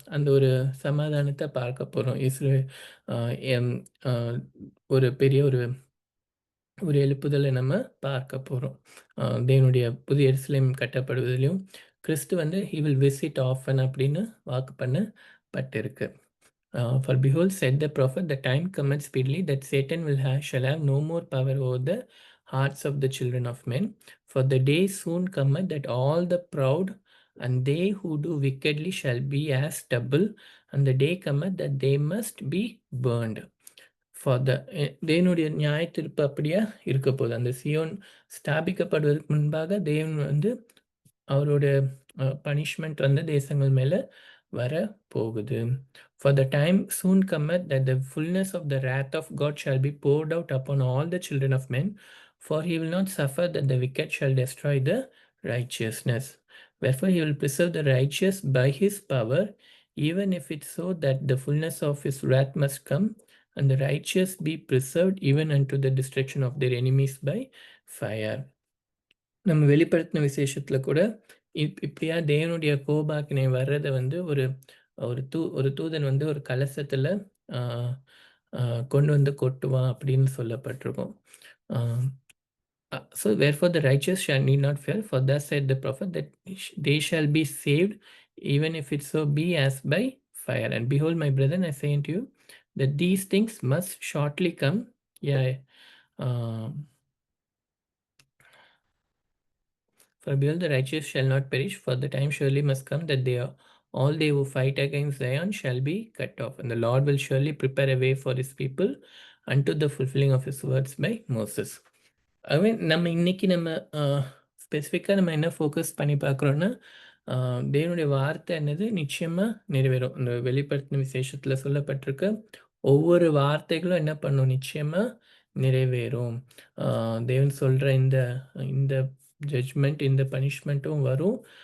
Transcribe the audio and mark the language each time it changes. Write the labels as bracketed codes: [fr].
[ta] அந்த ஒரு சமாதானத்த பார்க்க போறோம். அ எம் அ ஒரு பெரிய ஒரு எழுப்புதலை நம்ம பார்க்க போறோம். தேவனுடைய புதிய எருசலேம் கட்டப்படுவதிலும், கிறிஸ்து வந்து [en] "he will visit often" [ta] அப்படின்னு வாக்கு பண்ணப்பட்டிருக்கு. [en] For behold, said the prophet, the time cometh speedily that Satan shall have no more power over the hearts of the children of men. For the day soon cometh that all the proud and they who do wickedly shall be as stubble, and the day cometh that they must be burned. For the [ta] தேவனுடைய நியாயத்தீர்ப்பு அப்படியா இருக்கப்போகுது. அந்த சீயோன் ஸ்தாபிக்கப்படுவதற்கு முன்பாக தேவன் வந்து அவருடைய punishment வந்து தேசங்கள் மேல வரப்போகுது. [en] For the time soon cometh that the fullness of the wrath of God shall be poured out upon all the children of men, for he will not suffer that the wicked shall destroy the righteousness. Wherefore he will preserve the righteous by his power, even if it's so that the fullness of his wrath must come, and the righteous be preserved even unto the destruction of their enemies by fire. [ta] நம்ம வெளிப்படுத்தின விசேஷத்துல கூட, இப்படியா தேவனுடைய கோபாக்கினை வர்றத வந்து ஒரு ஒரு தூதன் வந்து ஒரு கலசத்துல ஆ ஆ கொண்டு வந்து கொட்டுவான் அப்படின்னு சொல்லப்பட்டிருக்கும். [en] Ah So wherefore the righteous shall need not fear, for thus said the prophet, that they shall be saved, even if it so be as by fire. And behold, my brethren, I say unto you, that these things must shortly come. Yeah. um, For behold, the righteous shall not perish, for the time surely must come that all they who fight against Zion shall be cut off, and the Lord will surely prepare a way for his people unto the fulfilling of his words by Moses. [ta] நம்ம இன்னைக்கு நம்ம ஸ்பெசிஃபிக்கா நம்ம என்ன focus பண்ணி பார்க்குறோம்னா, அ தேவனுடைய வார்த்தை என்னது நிச்சயமா நிறைவேறும். இந்த வெளிப்படுத்தின விசேஷத்துல சொல்லப்பட்டிருக்க ஒவ்வொரு வார்த்தைகளும் என்ன பண்ணும்? நிச்சயமா நிறைவேறும். அ தேவன் சொல்ற இந்த இந்த ஜட்ஜ்மெண்ட், இந்த பனிஷ்மென்ட்டும் வரும்.